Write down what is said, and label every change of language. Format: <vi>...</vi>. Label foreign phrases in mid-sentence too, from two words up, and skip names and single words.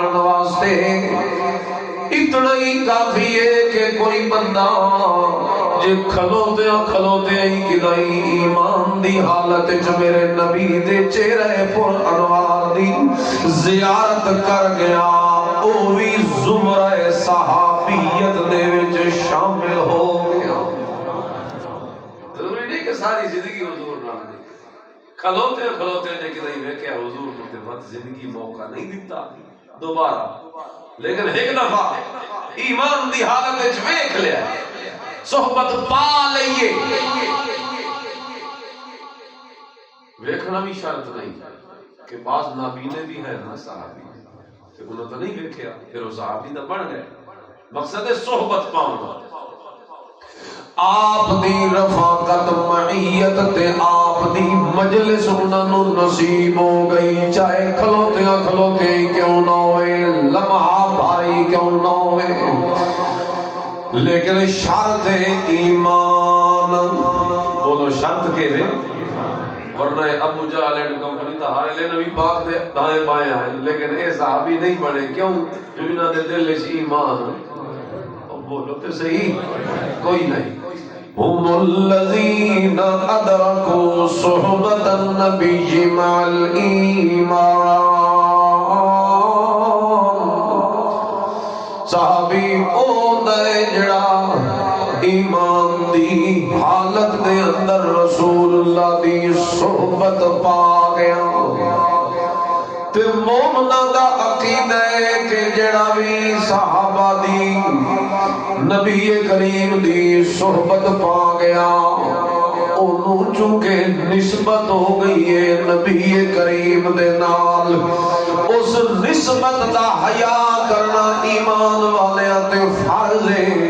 <pa>صحابی بنن واسطے اتنا ہی کافی ہے کہ کوئی بندہ جے کھلوتے ہی کدائی ایمان دی حالت چ میرے نبی دے چہرے پر انوار دی زیارت کر گیا، او بھی زمرہ صحابیت دے وچ شامل ہو گیا۔ ضروری نہیں کہ ساری زندگی حضور نال کھلوتے نے کدائی ویکھیا حضور کو تے مت زندگی موقع نہیں دیتا دوبارہ، لیکن ایک دفعہ ایمان دی حالت وچ ویکھ لیا، صحبت پا لئیے۔ ویکھنا بھی شرط نہیں کہ بعض نابینے بھی ہے نا صحابی، کہ انہوں تو نہیں ویکھیا پھر وہ صحابی دا بن گئے، مقصد ہے صحبت پاؤں۔ آپ دی رفاقت معیت تے آپ دی مجلس انہوں نصیب ہو گئی، چاہے کھلوتے ہی کیوں نہ ہوئے، لمحہ بھاری کیوں نہ ہوئے، لیکن شرط ایمان۔ بولو شرط کے دے، ورنہ ابو جہل</pa> <en>and company</en> <pa>تو ہر لے نبی پاک دے دائیں بائیں ہیں، لیکن اے صحابی نہیں بنے، کیوں؟ جو انہاں دے دل وچ ایمان۔ بولو تو صحیح، کوئی نہیں۔</pa> <ar>هم الذين أدركوا صحبة النبي مع الإيمان۔</ar> <pa>صحابی او دے جڑا ایمان دی حالت دے اندر رسول اللہ دی صحبت پا گیا، تے مومنہ دا عقیدہ ہے کہ جڑا بھی صحابہ دی نبی کریم دی صحبت پا گیا، انہوں چونکہ نسبت ہو گئی ہے نبی کریم دے نال، اس نسبت دا حیا کرنا ایمان والے تے فرض ہے۔</pa>